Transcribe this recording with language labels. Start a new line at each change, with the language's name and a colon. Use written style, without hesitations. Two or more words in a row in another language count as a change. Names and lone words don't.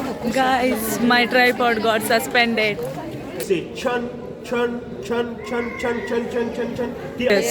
English: Guys, my tripod got suspended. से छन छन छन छन छन छन छन छन छन Yes.